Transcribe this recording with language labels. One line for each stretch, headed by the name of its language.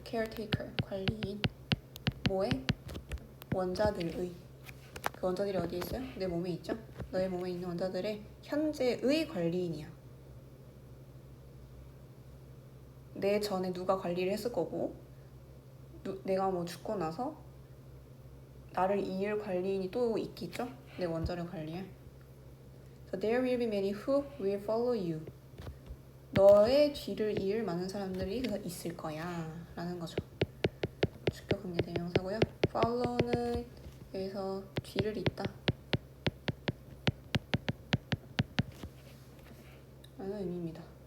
Korean: caretaker, 관리인. 뭐에? 원자들의. 그 원자들이 어디에 있어요? 내 몸에 있죠? 너의 몸에 있는 원자들의 현재의 관리인이야. 내 전에 누가 관리를 했을 거고, 내가 뭐 죽고 나서 나를 이을 관리인이 또 있겠죠? 내 원자를 관리할.
English: So there will be many who will follow you.
Korean: 너의 뒤를 이을 많은 사람들이 있을 거야 라는 거죠. 주격 관계 대명사고요. follow는 여기서 뒤를 잇다 라는 의미입니다.